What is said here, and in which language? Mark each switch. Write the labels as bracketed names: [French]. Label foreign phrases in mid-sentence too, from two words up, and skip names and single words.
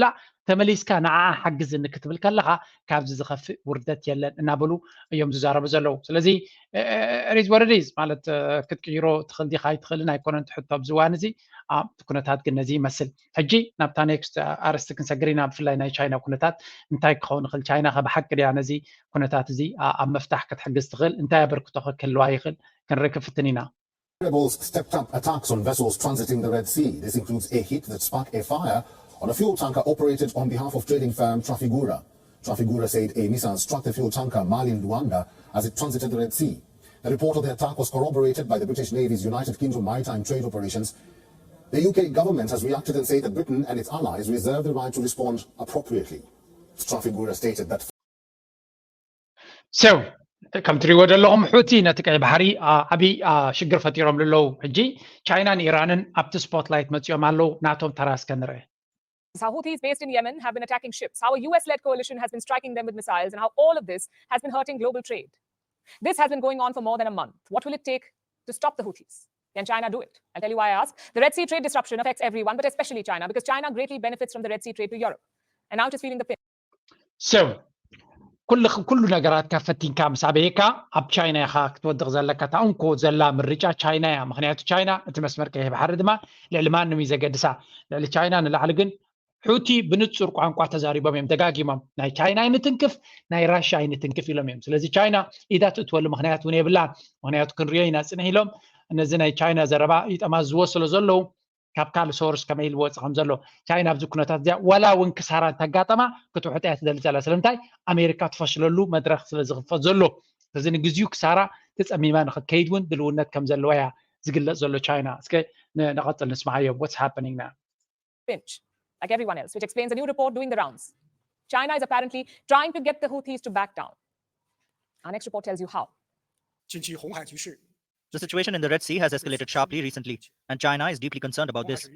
[Tigrinya] ተመሊስካ ንዓ ሓግዝኒ ክትብል ከለካ ካብዚ ዝኸፍእ ውርደት የለን እናበሉ እዮም ዝዛረቡ ዘለው ስለዚ ሪዝ ወረዲዝ ማለት ክትቅይሮ ትኽእል ዲኻ ኣይትኽእልን ኣይኮነን ትሕቶ ኣብዚ እዋን እዚ ኩነታት ግን ነዚ ይመስል ሕጂ ናብታ ኔክስት ኣርስቲ ክንሰግር ኢና ብፍላይ ናይ ቻይና ኩነታት እንታይ ክኸውን ይኽእል ቻይና ብሓቂ ድያ ነዚ ኩነታት እዚ ኣብ መፍታሕ ክትሕግዝ ትኽእል እንታይ ኣበርክቶ ክህልዋ ይኽእል ክንርክብ ፍትን ኢና [English] Rebels stepped up attacks on vessels transiting the Red Sea. This includes a hit that sparked a fire on a fuel tanker operated on behalf of trading firm Trafigura. Trafigura said a missile struck the fuel tanker Marlin Luanda as it transited the Red Sea. The report of the attack was corroborated by the British Navy's United Kingdom Maritime Trade Operations. The UK government has reacted and said that Britain and its allies reserve the right to respond appropriately. Trafigura stated that. So, [Tigrinya] ከም ትሪእዎ ዘለኹም ሕቲ ነቲ ቀይ ባሕሪ ዓብይ ሽግር ፈጢሮም ዘለዉ ሕጂ ቻይናን ኢራንን ኣብቲ ስፖትላይት መፂኦም ኣለዉ ናቶም ተራስከ ንርአ [English] Houthis based in Yemen have been attacking ships. How a US-led coalition has been striking them with missiles, and how all of this has been hurting global trade. This has been going on for more than a month. What will it take to stop the Houthis? Can China do it? I'll tell you why I ask. The Red Sea trade disruption affects everyone, but especially China, because China greatly benefits from the Red Sea trade to Europe. And now it is feeling the pinch. So, [Tigrinya] كل ነገራት ካፈቲንካ ምስ ኣበይካ ኣብ ቻይና ኢኻ ክትወድቕ ዘለካ ታንኮ ዘላ ምርጫ ቻይና እያ ምክንያቱ ቻይና እቲ መስመር ቀይሕ ባሕሪ ድማ ልዕሊ ማንም እዩ ዘገድሳ ልዕሊ ቻይና ንላዕሊ ግን ሕቲ ብንጹር ቋንቋ ተዛሪቦም እዮም ደጋጊሞም ናይ ቻይና ኣይንትንክፍ ናይ ራሽያ ኣይንትንክፍ ኢሎም እዮም ስለዚ ቻይና ኢዳ ትእትወሉ ምክንያት እውን የብላን ምክንያቱ ክንሪኦ ኢና ፅንሕ ኢሎም እነዚ ናይ ቻይና ዘረባ ይጠማዝዎ ስለ ዘለዉ ካብ ካልእ ሶርስ ከመይ ኢልወፅእ ከም ዘሎ ቻይና ኣብዚ ኩነታት እዚኣ ዋላ እውን ክሳራ እንተጋጠማ ክትውሕጥ እያ ትደሊ ዘላ ስለምንታይ ኣሜሪካ ትፈሽለሉ መድረክ ስለ ዝኽፈት ዘሎ እዚ ንግዚኡ ክሳራ ተፀሚማ ንክትከይድ እውን ድልውነት ከም ዘለዋ እያ ዝግለጽ ዘሎ ቻይና እስከ ንቐፅል ንስማዓዮም [English] what's happening now like everyone else, which explains a new report doing the rounds. China is apparently trying to get the Houthis to back down. Our next report tells you how. The situation in the Red Sea has escalated sharply recently, and China is deeply concerned about this.